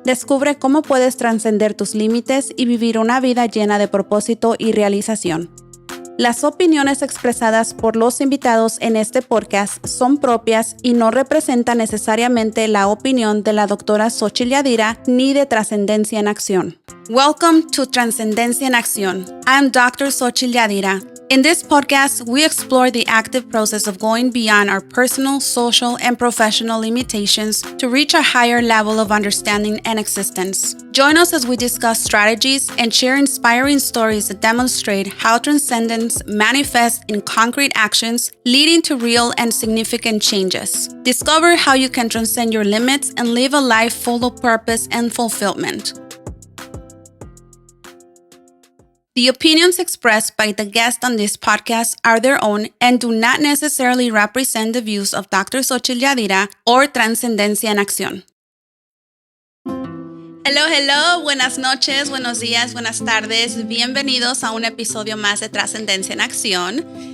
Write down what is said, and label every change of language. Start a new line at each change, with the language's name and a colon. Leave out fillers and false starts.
Spanish: Descubre cómo puedes trascender tus límites y vivir una vida llena de propósito y realización. Las opiniones expresadas por los invitados en este podcast son propias y no representan necesariamente la opinión de la doctora Xochitl Yadira ni de Trascendencia en Acción.
English: Welcome to Trascendencia en Acción. I'm Dr. Xochitl Yadira. In this podcast, we explore the active process of going beyond our personal, social, and professional limitations to reach a higher level of understanding and existence. Join us as we discuss strategies and share inspiring stories that demonstrate how transcendence manifests in concrete actions, leading to real and significant changes. Discover how you can transcend your limits and live a life full of purpose and fulfillment. The opinions expressed by the guests on this podcast are their own and do not necessarily represent the views of Dr. Xochitl Yadira or Trascendencia en Acción.
Spanish: Hello, buenas noches, buenos días, buenas tardes. Bienvenidos a un episodio más de Trascendencia en Acción.